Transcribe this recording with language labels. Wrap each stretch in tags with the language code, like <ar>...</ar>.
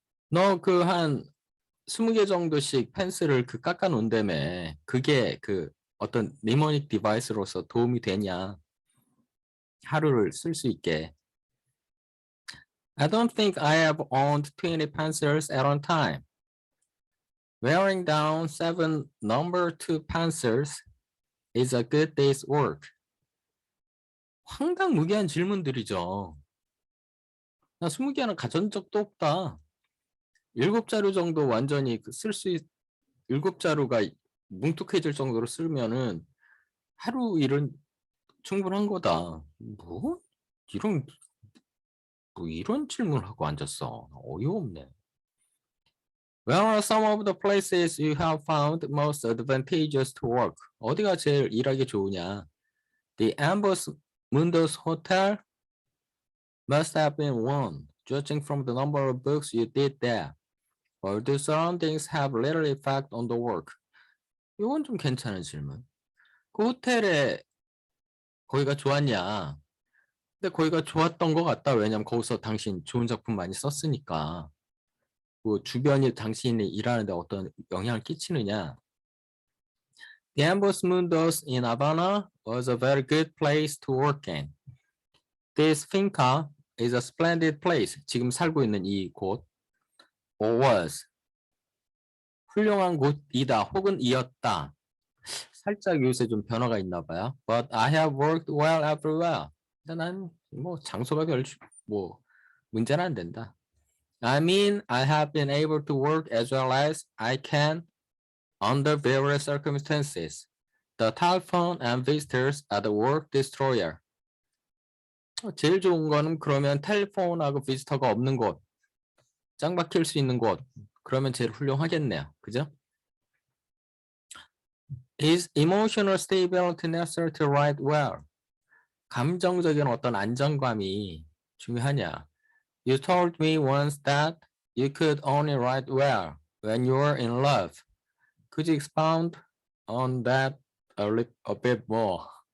<ko>너 그 한 20개 정도씩 펜슬을 그 깎아 놓은다며. 그게 그 어떤 니모닉 디바이스로서 도움이 되냐. 하루를 쓸 수 있게.</ko> <en>I don't think I have owned 20 pencils at one time. Wearing down 7 number 2 pencils is a good day's work.</en> <ko>황당무계한 질문들이죠. 나 20개는 가진 적도 없다. 7자루 정도 완전히 쓸 수 7자루가 뭉툭해질 정도로 쓰면은 하루 일은 충분한 거다. 이런 이런 질문을 하고 앉았어. 어이없네.</ko> <en>Where are some of the places you have found most advantageous to work?</en> <ko>어디가 제일 일하기 좋으냐?</ko> <en>The Ambos Mundos Hotel must have been one, judging from the number of books you did there. Or do surroundings have little effect on the work?</en> <ko>이건 좀 괜찮은 질문. 그 호텔에 거기가 좋았냐? 근데 거기가 좋았던 것 같다. 왜냐면 거기서 당신 좋은 작품 많이 썼으니까. 그 주변이 당신이 일하는데 어떤 영향을 끼치느냐?</ko> <en>The Ambos Mundos in Havana was a very good place to work in. This finca is a splendid place.</en> <ko>지금 살고 있는 이 곳.</ko> <en>Or was.</en> <ko>훌륭한 곳이다. 혹은 이었다. 살짝 요새 좀 변화가 있나 봐요.</ko> <en>But I have worked well everywhere.</en> <ko>난 뭐 장소가 뭐 문제는 안 된다.</ko> <en>I mean, I have been able to work as well as I can under various circumstances. The telephone and visitors are the work destroyer.</en> <ko>제일 좋은 거는 그러면 텔레폰하고 비지터가 없는 곳, 짱 박힐 수 있는 곳. 그러면 제일 훌륭하겠네요. 그죠?</ko> <en>Is emotional stability necessary to write well?</en> <ko>감정적인 어떤 안정감이 중요하냐?</ko> <en>You told me once that you could only write well when you were in love. Could you expound on that a bit more?</en>